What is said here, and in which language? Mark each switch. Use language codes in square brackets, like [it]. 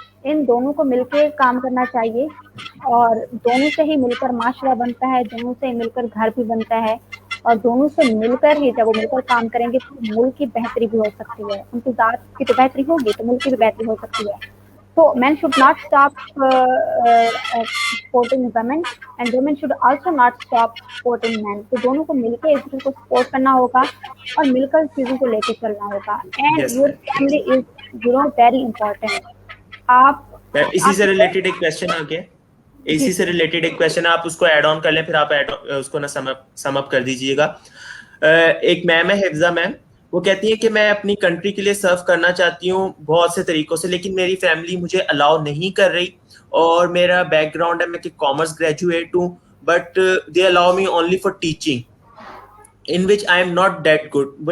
[hi] इन दोनों को मिलके काम करना चाहिए और दोनों से ही मिलकर माशरा बनता है, दोनों से मिलकर घर भी बनता है और दोनों से मिलकर ही जब वो मिलकर काम करेंगे तो मुल्क की बेहतरी भी हो सकती है। उनकी ज़ात की तो बेहतरी होगी तो मुल्क की भी बेहतरी हो सकती है। [en] So men should not stop supporting women and women should also not stop supporting men. [hi] तो दोनों को मिलकर एक दूसरे को सपोर्ट करना होगा और मिलकर चीज़ों को लेके चलना होगा। [en] And Yes, your ma'am. family is very important. [hi] आप इसी से रिलेटेड एक क्वेश्चन आ गया, इसी से रिलेटेड एक क्वेश्चन आप उसको ऐड ऑन कर लें, फिर आप उसको ना सम अप कर दीजिएगा। एक मैम है हिफ्जा मैम, वो कहती है कि मैं अपनी कंट्री के लिए सर्व करना चाहती हूँ बहुत से तरीकों से, लेकिन मेरी फैमिली मुझे अलाउ नहीं कर रही और मेरा बैकग्राउंड है, मैं कॉमर्स ग्रेजुएट हूँ, [en] But they allow me only for teaching in which I am not that good.